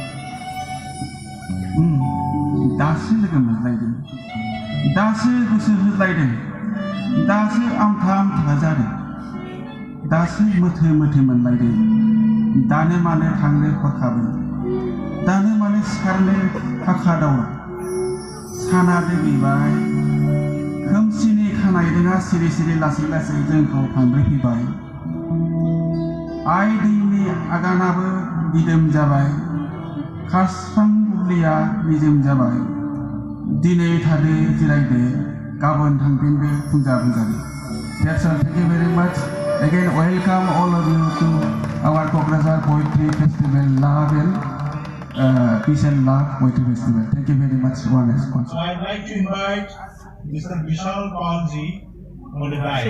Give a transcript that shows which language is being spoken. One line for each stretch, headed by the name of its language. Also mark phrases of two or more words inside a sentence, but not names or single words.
Bodo: दासो लोगो मोनलायदों दासो गोसो होलायदों दासो आमथा आमथा जादों दासो मोथो मोथो मोनलायदों दानो मानो थांनो हरखाबै दानो मानो सिखारनो हाखा दावरा साना दोबैबाय खोमसिनि खानायदोंआ सिरि सिरि लासै लासै जोंखौ थांब्रैफैबाय आइ दैनि आगानाबो दिदोम जाबाय खारस्रां बुब्लिया निजोम जाबाय दिनै थादो जिरायदो गाबोन थांफिनदो फुंजा फुंजानि
English: That's all. Thank you very much. Again, welcome all of you to our Kokrajar Poetry Festival Love and Peace and Love Poetry Festival. Thank you very much. One response. So I'd like to invite Mr. Vishal Palji on the dais.